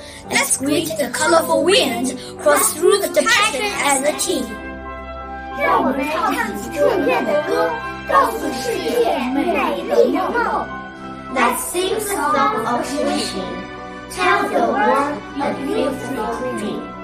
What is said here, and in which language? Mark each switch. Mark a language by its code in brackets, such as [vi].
[en] Let's greet the colorful wind, cross through the passion and the tea. [zh] 让我们唱起祝愿的歌，告诉世界美丽的梦。 [en] Let's sing the song of wishing, tell the world a beautiful dream.